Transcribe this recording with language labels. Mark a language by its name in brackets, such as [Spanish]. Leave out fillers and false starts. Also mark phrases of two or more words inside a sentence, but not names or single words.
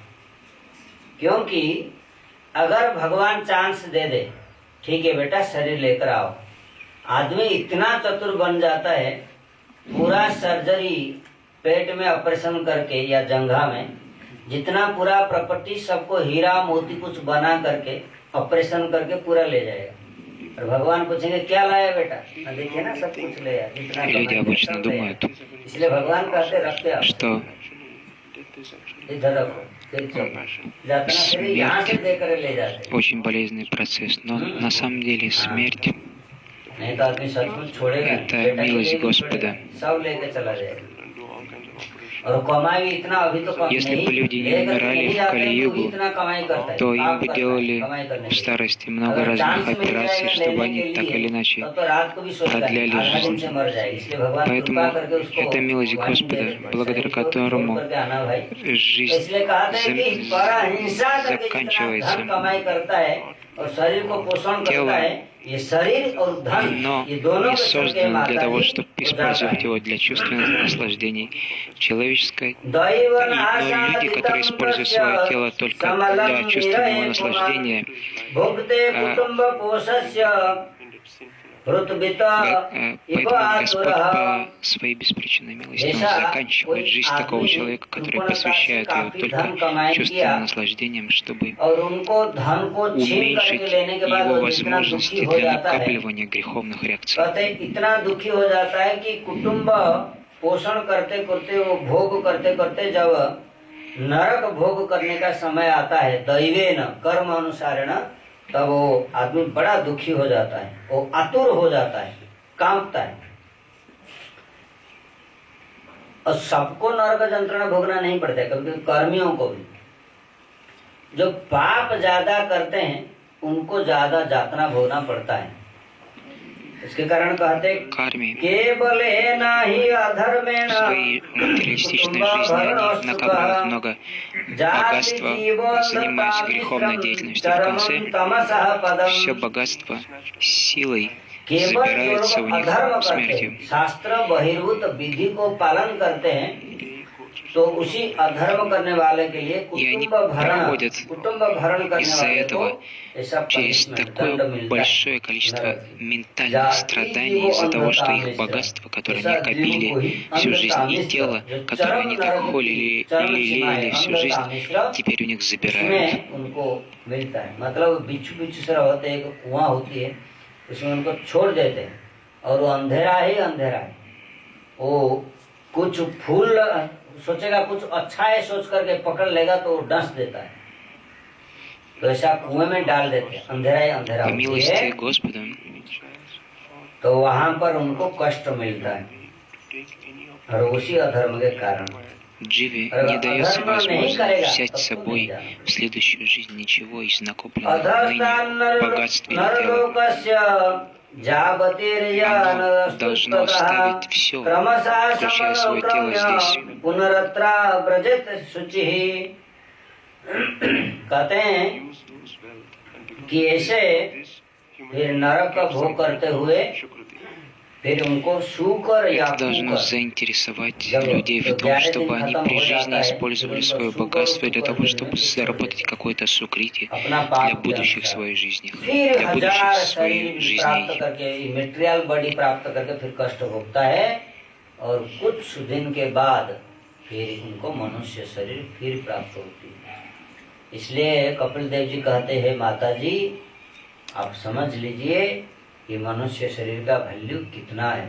[Hindi] क्योंकि अगर भगवान चांस दे दे, ठीक है बेटा शरीर लेकर आओ, आदमी इतना चतुर बन जाता है, पूरा सर्जरी पेट में ऑपरेशन करके या जंघा में जितना पूरा प्रॉपर्टी सबको हीरा मोती कुछ बना करके ऑपरेशन करके पूरा ले जाएगा। और भगवान पूछेंगे क्या लाया बेटा, ना देखिए ना सब कुछ ले आया, जितना [Russian] И люди обычно думают, [Hindi] इसलिए भगवान कहते रखते आप [Russian] что [Hindi] इधर रखो, फिर चलो जाते ना, फिर यहाँ से देकर ले जाते [Russian] очень болезненный процесс, но на самом деле смерть [Hindi] नहीं तो आदमी सचमुच छोड़ेगा, [Russian] это [Hindi] बेटा की [Russian] милость [Hindi] लेके [Russian] Господа. [Hindi] छोड़ेगा, सब लेके चला जाएगा। और कमाई इतना अभी तो कम [Russian] Если [Hindi] नहीं, [Russian] бы люди не [Hindi] लेकर [Russian] умирали [Hindi] नहीं [Russian] в [Hindi] जाते हैं, तो [Russian] Кали-югу, [Hindi] इतना कमाई करता है, [Russian] то им [Hindi] पाप [Russian] бы [Hindi] करता है, [Russian] делали [Hindi] कमाई करने [Russian] в [Hindi] के लिए। [Russian] старости много [Hindi] अगर [Russian] разных [Hindi] चांस मिल [Russian] операций, [Hindi] जाएगा [Russian] чтобы [Hindi] लेने [Russian] они [Hindi] के [Russian] так [Hindi] लिए, [Russian] или иначе [Hindi] तो रात को भी सोचता है, [Russian] продляли [Hindi] आधा दिन से [Russian] жизнь. [Hindi] मर जाएगा, इसलिए भगवान कृपा [Russian] Поэтому [Hindi] करके उसको [Russian] это милость [Hindi] वहीं दे [Russian] Господа, [Hindi] देते हैं, [Russian] благодаря [Hindi] शरीर को छोड़ [Russian] которому [Hindi] करके आना भाई। तो [Russian] жизнь [Hindi] इसलिए कहते हैं कि बड़ा हिंसा करके जितना [Russian] заканчивается. [Hindi] धन कमाई करता है और शरीर को पोषण करता है, ये शरीर और धन, [Russian] Но [Hindi] ये दोनों [Russian] не [Hindi] के संग के [Russian] создан для того, [Hindi] माता जी [Russian] чтобы [Hindi] को जाता [Russian] использовать [Hindi] है। [Russian] его для чувственных наслаждений. Человеческое, Но люди, которые используют свое тело только для чувственного наслаждения, поэтому Господь по своей беспричинной милости Он заканчивает жизнь такого человека, который посвящает ее только чувственным наслаждениям, чтобы уменьшить его возможности для накапливания греховных реакций. [Hindi] इतना दुखी हो जाता है कि कुटुंब पोषण करते करते, वो भोग करते करते जब नरक भोग करने का समय आता है, [Sanskrit] दैवेन कर्म अनुसारेण, [Hindi] तब वो आदमी बड़ा दुखी हो जाता है, वो आतुर हो जाता है, कांपता है। और सबको नरक यंत्रणा भोगना नहीं पड़ता है, कभी कर्मियों को भी जो पाप ज्यादा करते हैं उनको ज्यादा यातना भोगना पड़ता है। इसके कारण कहते केवल नहीं अधर्मेण [Russian] своей материалистичной жизни они накапливают много богатства, занимаясь греховной деятельностью. В конце все богатство силой забирается у них смертью. [Hindi] शास्त्र बहिर्भूत विधि को पालन करते हैं, तो उसी अधर्म करने वाले के लिए कुटुंब भरण करने वाले को [Russian] через такое большое количество ментальных страданий из-за того, что их богатство, которое они копили всю жизнь, и тело, которое они так холили и лелеяли всю жизнь, теперь у них забирают. [Hindi] मतलब बिच्छू से होते एक कुआं होती है, उसमें उनको छोड़ देते हैं और वो अंधेरा ही अंधेरा है। वो कुछ फूल सोचेगा कुछ अच्छा है सोच करके पकड़ लेगा तो वो डस देता है, तो ऐसा कुएं में डाल देते हैं, अंधेरा ही अंधेरा [Russian] По милости Господа, [Hindi] तो वहां पर उनको कष्ट मिलता है और उसी अधर्म के कारण [Russian] Дживе не дается возможность взять с собой в следующую жизнь ничего из накопленного ныне богатства или тела. Оно должно оставить все, включая свое тело здесь. [Hindi] कहते हैं कि ऐसे फिर नरक का भोग करते हुए फिर उनको शुकर या [Russian] Это должно заинтересовать людей в том, чтобы они при жизни использовали свое богатство для того, чтобы заработать какое-то сукрити для будущих своих жизней, для будущих своих жизней. [English] material body [Hindi] प्राप्त करके फिर कष्ट भोगता है और कुछ दिन के बाद फिर उनको मनुष्य शरीर फिर प्राप्त होती है। इसलिए कपिल देव जी कहते हैं माता जी आप समझ लीजिए ये मनुष्य शरीर का वैल्यू कितना है।